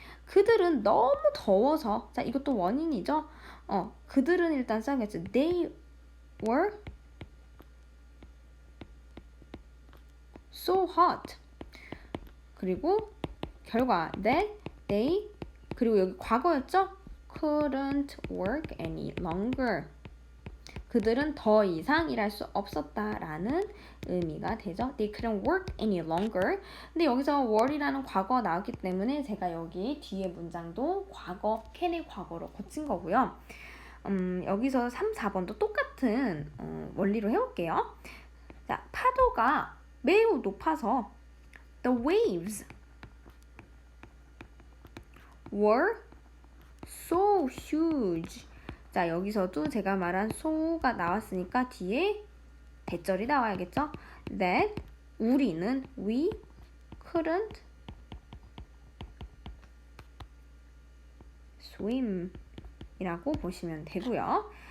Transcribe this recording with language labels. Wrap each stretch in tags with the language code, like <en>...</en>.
<ko>그들은 너무 더워서, 자, 이것도 원인이죠? 그들은 일단 써야겠죠.</ko> <en>They were so hot.</en> <ko>그리고 결과</ko> <en>that they,</en> <ko>그리고 여기 과거였죠?</ko> <en>couldn't work any longer.</en> <ko>그들은 더 이상 일할 수 없었다라는 의미가 되죠.</ko> <en>They couldn't work any longer.</en> <ko>근데 여기서 were이라는 과거가 나왔기 때문에 제가 여기 뒤에 문장도 과거, can의 과거로 고친 거고요. 여기서 3, 4번도 똑같은 원리로 해볼게요. 자, 파도가 매우 높아서</ko> <en>the waves were so huge.</en> <ko>자, 여기서도 제가 말한 so가 나왔으니까 뒤에 대절이 나와야겠죠? That 우리는</ko> <en>we couldn't swim</en> <ko>이라고 보시면 되고요.</ko>